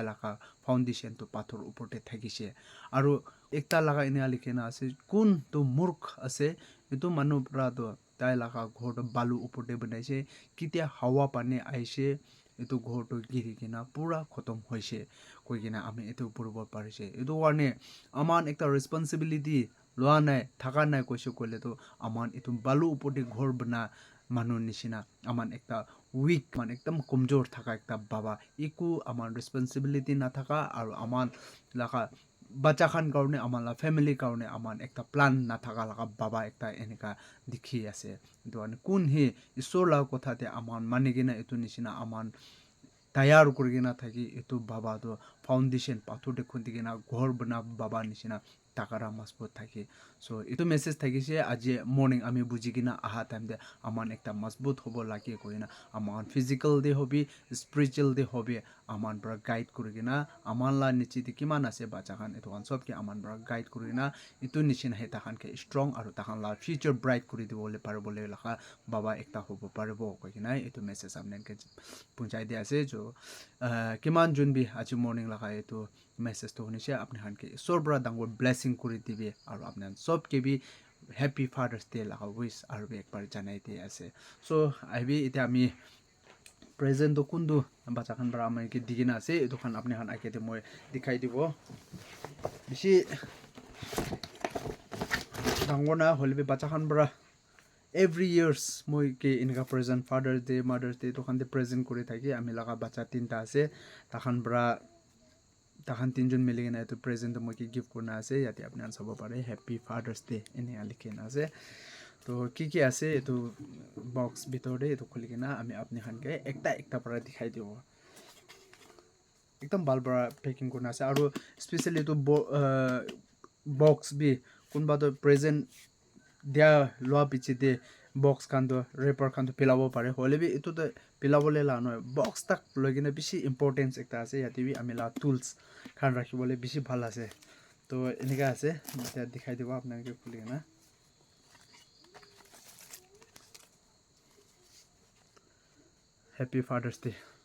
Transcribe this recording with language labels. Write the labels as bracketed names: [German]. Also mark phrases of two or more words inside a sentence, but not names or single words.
[Naga Pidgin] laga foundation to pathor upor te thakise aru ekta laga ina likhena ase kun to murkh ase etu manu pra to tai laga ghor to balu upor te banaise kitia hawa pani aise etu ghor to giri kina pura khotom hoise koi kina ami etu purbo parise etu warne aman ekta responsibility loa nai thaka nai koise kole to aman etu balu upor te ghor bana manu nishina aman ekta weak man ekdam komjor thaka ekta baba eku aman responsibility na thaka aru aman laga bacha khan karone aman la family karone aman ekta plan na thaka laga baba ekta enika dikhi ase don kun hi isor la kotha te aman manigena etu nishina aman tayar kurigena thaki etu baba to foundation pathor de khundigena ghor bana baba nishina takara masbut thaki so etu message thaki se aji morning ami bujigina aha time de aman ekta masbut hobo lagi koina aman physical de hobi spiritual de hobi aman bra guide kurigena aman la nichi de kiman ase bacha khan etu kan sob ke aman bra guide kurigena etu nishina heta khan ke strong aru ta khan la future bright kuri dibole paribole laka baba ekta hobo paribo koina etu message amne ke punchai dia ase jo kiman jun bi aji morning laka etu message to honishe apne khan ke sorbra dangor blessing kuri dibe aru apne sob ke bi [English] happy Father's Day [Naga Pidgin] laka wish aru bi ekbar janai dia ase so I bi eta ami present to kundu bacha khan bara amai ke digina ase etu khan apne khan ake te moi dikhai dibo bishi dangona holbe bacha khan bara [English] every years [Naga Pidgin] moi ke inka present Father's Day Mother's Day to khan de present kuri thaki ami laga bacha tinta ase ta khan bara তাহান তিনজন মিলি কিনে এইটো প্ৰেজেণ্টটো মই কি গিফ্ট কৰা আছে ইয়াতে আপুনি চাব পাৰে [English] Happy Father's Day [Naga Pidgin] এনে লিখি আছে তো কি আছে এইটো বক্স ভিতৰতে এইটো খুলি কিনে আমি আপুনি খানকে একটা পৰা দেখাই দিব একদম ভাল পৰা পেকিং কৰা আছে আৰু স্পেচিয়েলি এইটো বক্স বি কোনোবাটো প্ৰেজেণ্ট দিয়া লোৱা পিছতে বক্স খানটো ৰেপাৰ খানটো পেলাব পাৰে হ'লে বি এইটোতো পেলাবলৈ লা নহয় বক্স তাক লৈ কিনে বেছি ইম্পৰ্টেঞ্চ এটা আছে ইয়াতে বি আমি লা টুলছ খান ৰাখিবলৈ বেছি ভাল আছে তো এনেকুৱা আছে এতিয়া দেখাই দিব আপোনালোকে খুলি কিনে [English] Happy Father's Day